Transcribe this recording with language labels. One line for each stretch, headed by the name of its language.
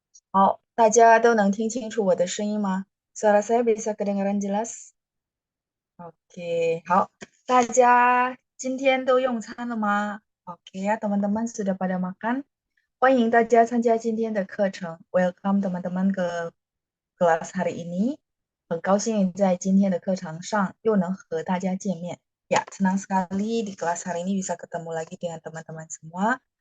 Chinese: 好，大家都能听清楚我的声音吗？
Indonesian: Suara saya bisa kedengaran jelas? Oke,
Chinese: 好，大家今天都用餐了吗？
Indonesian: Oke ya, teman-teman sudah pada makan?
Chinese: 欢迎大家参加今天的课程。
Indonesian: Welcome teman-teman ke kelas hari ini。
Chinese: 很高兴在今天的课程上又能和大家见面。
Indonesian: Ya, senang sekali di kelas hari ini bisa ketemu lagi dengan teman-teman semua。